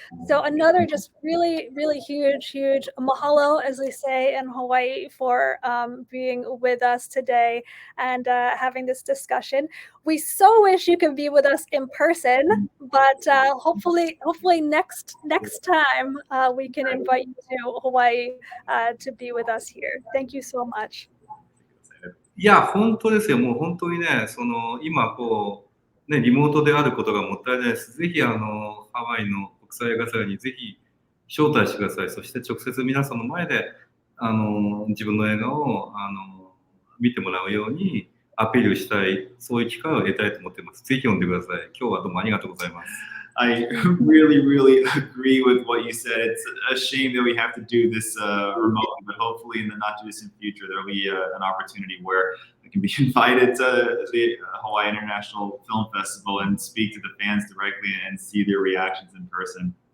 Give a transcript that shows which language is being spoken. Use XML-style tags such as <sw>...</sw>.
<en>So another just really, really huge, huge mahalo, as we say in Hawaii, for being with us today and having this discussion. We so wish you could be with us in person, but hopefully next time we can invite you to Hawaii to be with us here. Thank you so much.</en> <ja>いや、本当ですよ。もう本当にね、今リモートであることがもったいないです。ぜひハワイの国際映画祭にぜひ招待してください。そして直接皆さんの前で自分の映画を見てもらうようにアピールしたい、そういう機会を得たいと思っています。ぜひ読んでください。今日はどうもありがとうございます。</ja> <en>I really, really agree with what you said. It's a shame that we have to do this remotely, but hopefully in the not too distant future, there'll be an opportunity where I can be invited to the Hawaii International Film Festival and speak to the fans directly and see their reactions in person.</en>